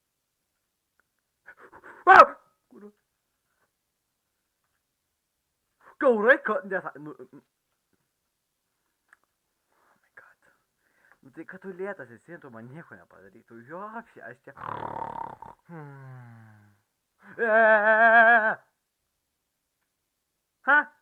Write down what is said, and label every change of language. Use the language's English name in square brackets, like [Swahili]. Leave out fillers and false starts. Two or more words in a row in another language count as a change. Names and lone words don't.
[Lithuanian] Wow! Kur? Gaurai, nu... [English] Oh my god. [Lithuanian] Nu tai, kad tu lėtas esi, tu man nieko nepadarytų. Jo, aš čia... Ha?